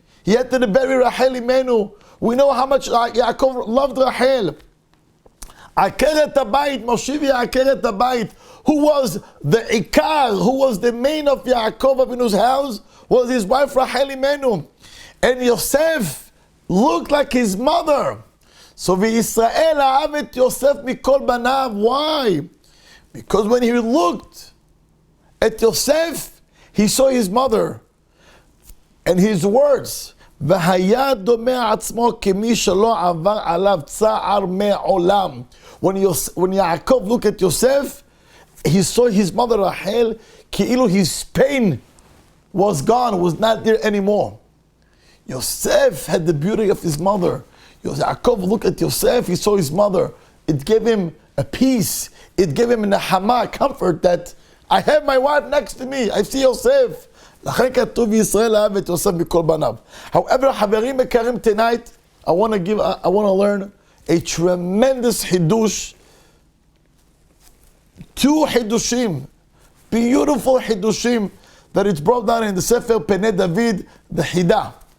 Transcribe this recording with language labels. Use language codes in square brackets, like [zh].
[en] He had to bury Rachel Imenu. We know how much Yaakov loved Rachel. Akeret Habayit, Moshivi Akeret Habayit, who was the Ikar, who was the main of Yaakov Avinu's house, was his wife Rachel Imenu. And Yosef looked like his mother. [he] So V'Yisrael אהב את יוסף מכל בניו. [en] Why? Because when he looked at Yosef, he saw his mother. And his words, [he] והיה דומה עצמו כמי שלא עבר עליו צער מעולם. [en] When Yaakov looked at Yosef, he saw his mother Rachel, [he] כאילו [en] his pain was gone, was not there anymore. Yosef had the beauty of his mother. Yaakov looked at Yosef, he saw his mother. It gave him a peace. It gave him a Hamama, comfort that I have my wife next to me. I see Yosef. [he] לכן כתוב וישראל אהב את יוסף מכל בניו. [en] However, [he] חברים יקרים, [en] tonight I want to learn a tremendous hidush. Two hidushim, beautiful hidushim that it's brought down in the Sefer Penei David, the Hidah.